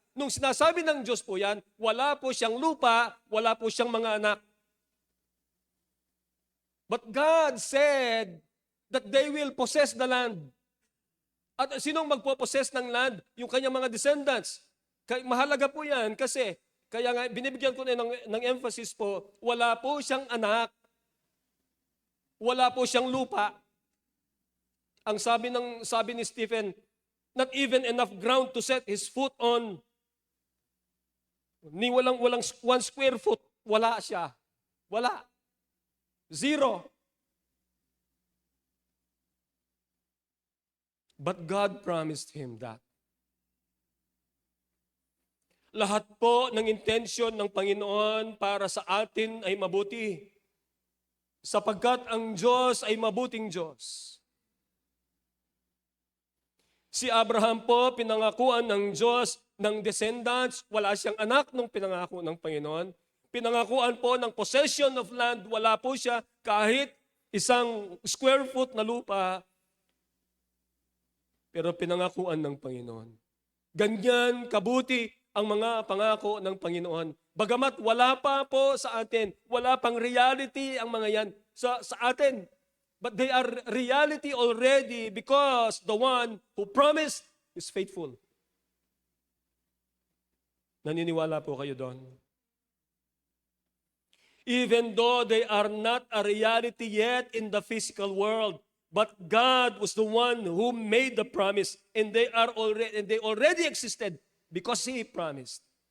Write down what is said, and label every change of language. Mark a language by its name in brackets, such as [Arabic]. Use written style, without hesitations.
[Filipino] Nung sinasabi ng Diyos po yan, wala po siyang lupa, wala po siyang mga anak. [English] But God said that they will possess the land. [Filipino] At sinong magpo-possess ng land? Yung kanyang mga descendants. Mahalaga po yan kasi, kaya nga binibigyan ko na ng emphasis po, wala po siyang anak, wala po siyang lupa. Ang sabi ni Stephen, [English] not even enough ground to set his foot on. [Filipino] Ni walang 1 square foot, wala siya. Wala. Zero. [English] But God promised him that. [Filipino] Lahat po ng intensyon ng Panginoon para sa atin ay mabuti. Sapagkat ang Diyos ay mabuting Diyos. Si Abraham po, pinangakuan ng Diyos ng descendants. Wala siyang anak nung pinangako ng Panginoon. Pinangakuan po ng [English] possession of land. [Filipino] Wala po siya kahit 1 square foot na lupa. Pero pinangakuan ng Panginoon. Ganyan kabuti ang mga pangako ng Panginoon. Bagamat wala pa po sa atin, wala pang reality ang mga yan sa atin. [English] But they are reality already because the one who promised is faithful. [Filipino] Naniniwala po kayo doon? [English] Even though they are not a reality yet in the physical world, but God was the one who made the promise, and they already existed because He promised.